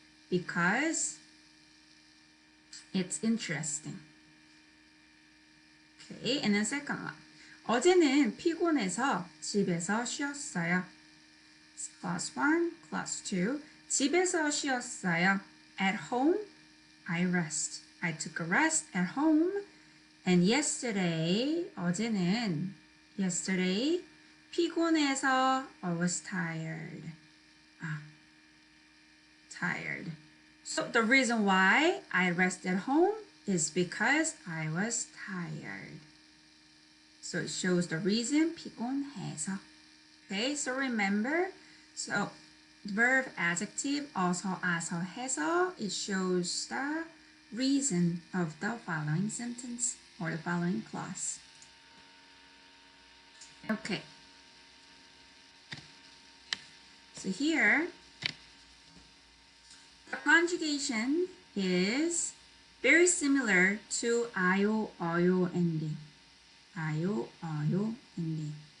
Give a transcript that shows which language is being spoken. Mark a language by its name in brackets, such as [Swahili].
[English] Because it's interesting. Okay, and then second one. [Korean] 어제는 피곤해서 집에서 쉬었어요. [English] Class 1, class 2. [Korean] 집에서 쉬었어요. [English] At home, I rest. I took a rest at home. And yesterday, 어제는 yesterday, 피곤해서 I was tired. Tired. So the reason why I rest at home is because I was tired. So it shows the reason 피곤해서. Okay, so remember, so verb adjective also 아서 해서 it shows the reason of the following sentence or the following clause. Okay. So here, the conjugation is very similar to 아요, 어요 ending. 아요, 어요 ending.